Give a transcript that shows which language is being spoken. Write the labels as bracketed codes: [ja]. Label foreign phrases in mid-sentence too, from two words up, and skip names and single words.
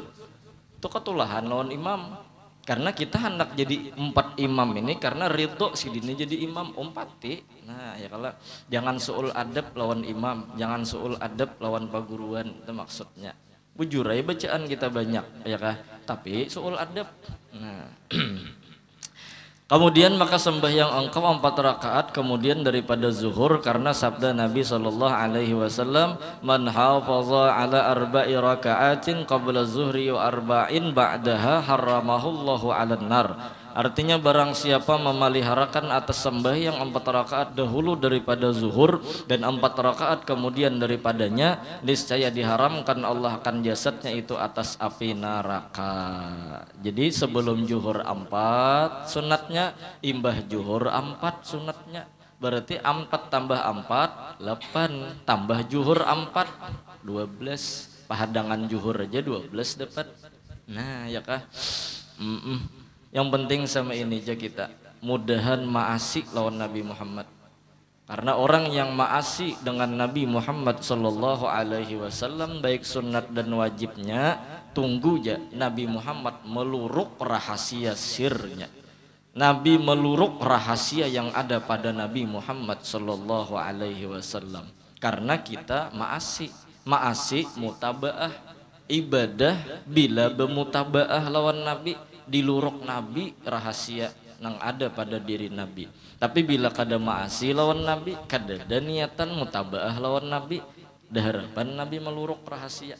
[bjn] Itu ketulahan lawan imam. Karena kita hendak jadi 4 imam ini karena ridho sidini jadi imam umpati. Nah ya kalau jangan suul adab lawan imam, jangan suul adab lawan paguruan, itu maksudnya. Bujur aja bacaan kita banyak ya kah, tapi suul adab. Nah. Kemudian maka sembahyang engkau 4 rakaat kemudian daripada zuhur karena sabda Nabi SAW, [ar] من حافظ على 4 ركعات قبل الظهر و 4 بعدها حرمه الله على النار. [bjn] Artinya barang siapa memeliharakan atas sembahyang 4 rakaat dahulu daripada zuhur dan 4 rakaat kemudian daripadanya, niscaya diharamkan Allah akan jasadnya itu atas api neraka. Jadi sebelum zuhur 4 sunatnya, imbah zuhur 4 sunatnya. Berarti 4 tambah 4 8 tambah zuhur 4 12. Pahadangan zuhur aja 12 dapat. Nah ya kah. Yang penting sama ini aja kita mudahan ma'asi lawan Nabi Muhammad. Karena orang yang ma'asi dengan Nabi Muhammad [ar] صلى الله عليه وسلم [bjn] baik sunat dan wajibnya, tunggu aja Nabi Muhammad meluruk rahasia sirnya. Nabi meluruk rahasia yang ada pada Nabi Muhammad [ar] صلى الله عليه وسلم. [bjn] Karena kita ma'asi mutabaah ibadah bila bermutabaah lawan Nabi. Diluruk Nabi rahasia yang ada pada diri Nabi. Tapi bila kada ma'asi lawan Nabi, kada ada niatan mutabaah lawan Nabi, dah harapan Nabi meluruk rahasia.